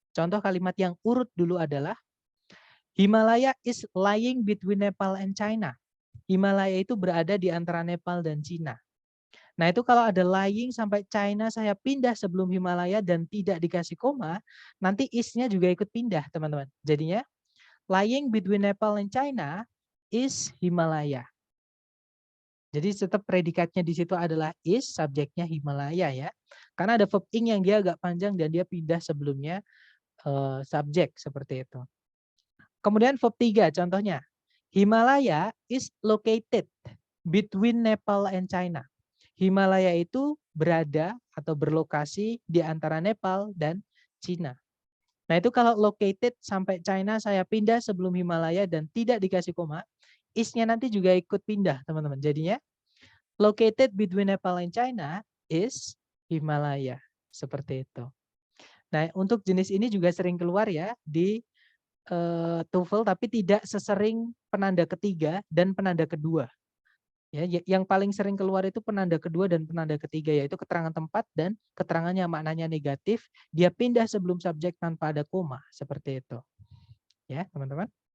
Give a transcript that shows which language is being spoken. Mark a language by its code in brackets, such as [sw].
[id] Contoh kalimat yang urut dulu adalah [en] Himalaya is lying between Nepal and China. [id] Himalaya itu berada di antara Nepal dan Cina. Nah itu kalau ada lying sampai China saya pindah sebelum Himalaya dan tidak dikasih koma, nanti is-nya juga ikut pindah teman-teman. [en] Jadinya lying between Nepal and China is Himalaya. [id] Jadi tetap predikatnya di situ adalah is, subjeknya Himalaya ya. Karena ada verb ing yang dia agak panjang dan dia pindah sebelumnya subjek seperti itu. Kemudian verb 3 contohnya. [en] Himalaya is located between Nepal and China. [id] Himalaya itu berada atau berlokasi di antara Nepal dan Cina. Nah itu kalau located sampai China saya pindah sebelum Himalaya dan tidak dikasih koma, is-nya nanti juga ikut pindah teman-teman. [en] Jadinya located between Nepal and China is Himalaya. [id] Seperti itu. Nah untuk jenis ini juga sering keluar ya di TOEFL tapi tidak sesering penanda ketiga dan penanda kedua. Ya, yang paling sering keluar itu penanda kedua dan penanda ketiga yaitu keterangan tempat dan keterangannya maknanya negatif, dia pindah sebelum subjek tanpa ada koma, seperti itu. Ya, teman-teman.